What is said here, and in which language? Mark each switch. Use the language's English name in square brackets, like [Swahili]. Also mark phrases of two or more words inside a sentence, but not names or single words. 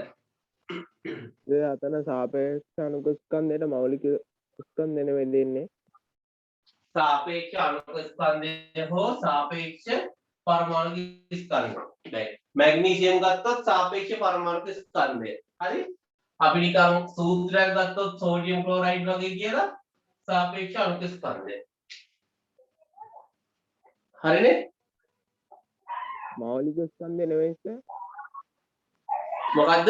[Sinhala] ඒ අතන සාපේක්ෂ අනුක ස්කන්ධයට මෞලික ස්කන්ධ නෙවෙයි දෙන්නේ सापेक्ष අණුක ස්කන්ධය හෝ සාපේක්ෂ පරමාණු ස්කන්ධය. දැන් මැග්නීසියම් ගත්තොත් සාපේක්ෂ පරමාණු ස්කන්ධය. හරි? අපි නිකන් සූත්‍රයක් ගත්තොත් සෝඩියම් ක්ලෝරයිඩ් වගේ කියලා सापेक्ष අණුක ස්කන්ධය. හරිනේ? මෞලික ස්කන්ධය නෙවෙයි සර්. මොකද්ද?